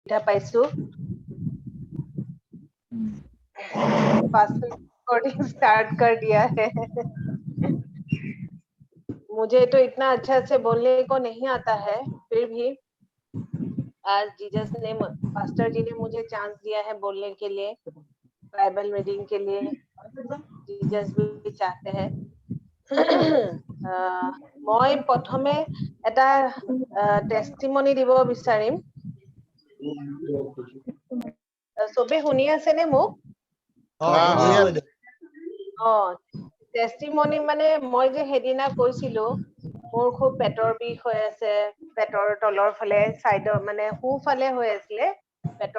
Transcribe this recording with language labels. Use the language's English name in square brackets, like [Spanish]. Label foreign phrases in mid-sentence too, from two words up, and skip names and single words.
[Hindi] सुविधा पाइছো [English] fast recording start [Hindi] कर दिया है मुझे तो इतना अच्छा से बोलने को नहीं आता है फिर भी आज जीसस ने पास्टर जी ने मुझे चांस दिया है बोलने के लिए [English] Bible reading [Hindi] के लिए जीसस भी चाहते हैं [Assamese] মই প্ৰথমে এটা টেষ্টিমনি দিব বিচাৰিম সবে শুনি আছে নে মোক টেষ্টিমনি মানে মই যে হেদিনা কৈছিলো মোৰ খুব পেটৰ বিষ হৈ আছে পেটৰ তলৰ ফালে সাইডৰ মানে সোঁফালে হৈ আছিলে পেটৰ